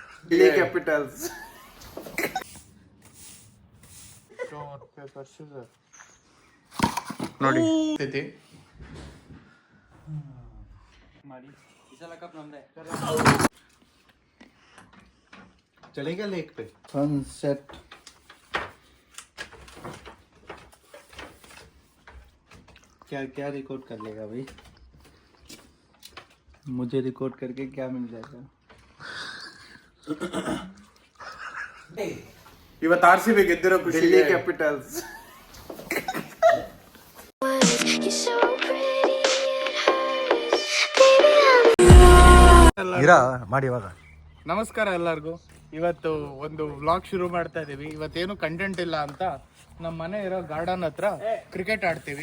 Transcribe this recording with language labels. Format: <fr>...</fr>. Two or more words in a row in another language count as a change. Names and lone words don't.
<en>Delhi capitals. Stone, paper, scissors.</en> <kn>ನೋಡಿ ಸ್ಥಿತಿ</kn> <hi>चलेगा लेक पे सनसेट. क्या क्या रिकॉर्ड कर लेगा भाई? मुझे रिकॉर्ड करके क्या मिल जाएगा?</hi> <kn>ಇವತ್ತು RCB ಗೆದ್ದಿರೋ ಖುಷಿ. दिल्ली कैपिटल्स. ಮಾಡಿ ಇವಾಗ. ನಮಸ್ಕಾರ ಎಲ್ಲರಿಗೂ. ಇವತ್ತು ಒಂದು ವ್ಲಾಗ್ ಶುರು ಮಾಡ್ತಾ ಇದೀವಿ. ಇವತ್ತೇನು ಕಂಟೆಂಟ್ ಇಲ್ಲ ಅಂತ ನಮ್ಮ ಮನೆ ಇರೋ ಗಾರ್ಡನ್ ಹತ್ರ ಕ್ರಿಕೆಟ್ ಆಡ್ತೀವಿ.</kn>